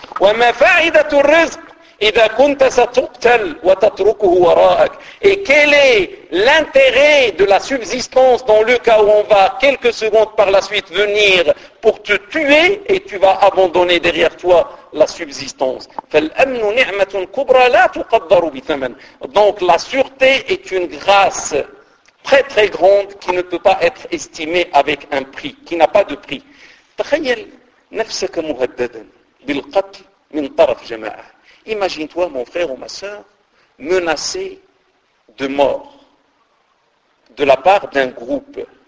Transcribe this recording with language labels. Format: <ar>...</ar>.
<ar>وما فائدة الرزق إذا كنت ستقتل وتتركه وراءك؟</ar> <fr>Et quel est l'intérêt de la subsistance dans le cas où on va quelques secondes par la suite venir pour te tuer et tu vas abandonner derrière toi la subsistance?</fr> <ar>فالأمن نعمة كبرى لا تقدر بثمن.</ar> <fr>Donc la sûreté est une grâce très très grande qui ne peut pas être estimée avec un prix, qui n'a pas de prix.</fr> <ar>تخيل نفسك مهددا بالقتل من طرف جماعة.</ar> <fr>Imagine-toi, mon frère ou ma sœur, menacé de mort de la part d'un groupe.</fr>